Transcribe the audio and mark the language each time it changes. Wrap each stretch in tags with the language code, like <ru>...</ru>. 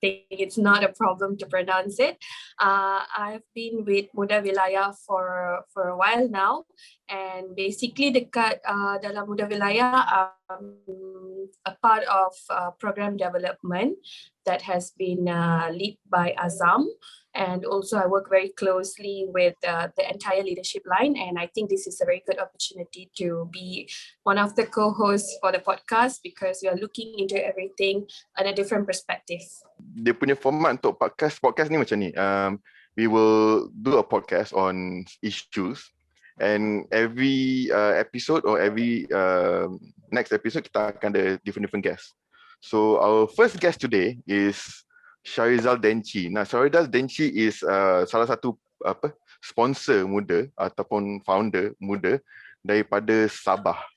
<en>It's not a problem to pronounce it. I've been with Muda Wilayah for a while now, and basically dekat dalam Muda Wilayah, a part of program development that has been led by Azam, and also I work very closely with the entire leadership line, and I think this is a very good opportunity to be one of the co-hosts for the podcast because we are looking into everything on a different perspective.</en> <ms>Dia punya format untuk podcast ni macam ni.</ms> <en>We will do a podcast on issues, and every episode or every next episode kita akan ada different guests. So our first guest today is Shahrizal Denci.</en> <ms>Nah, Shahrizal Denci is salah satu sponsor muda ataupun founder muda daripada Sabah.</ms>